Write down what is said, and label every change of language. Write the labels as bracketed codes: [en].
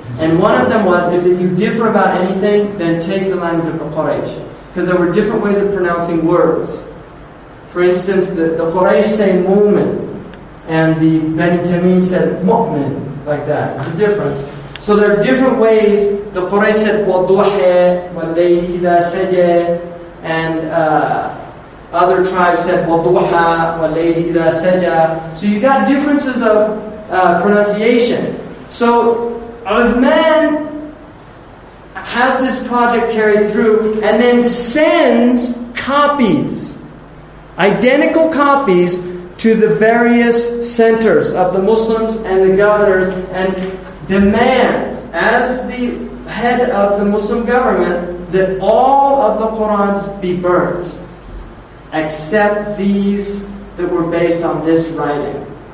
[en] And one of them was, if you differ about anything, then take the language of the Quraysh. Because there were different ways of pronouncing words. For instance, the Quraysh say mu'min, and the Bani Tamim said mu'min, like that. It's a difference. So there are different ways. The Quraysh said [ar] وَالضُّحَى وَاللَّيْلِ إِذَا سَجَى, [en] and other tribes said وَالضُّحَى وَاللَّيْلِ إِذَا سَجَى. So you got differences of pronunciation. So Uthman has this project carried through and then sends copies, identical copies, to the various centers of the Muslims and the governors, and demands, as the head of the Muslim government, that all of the Qur'ans be burnt, except these that were based on this writing.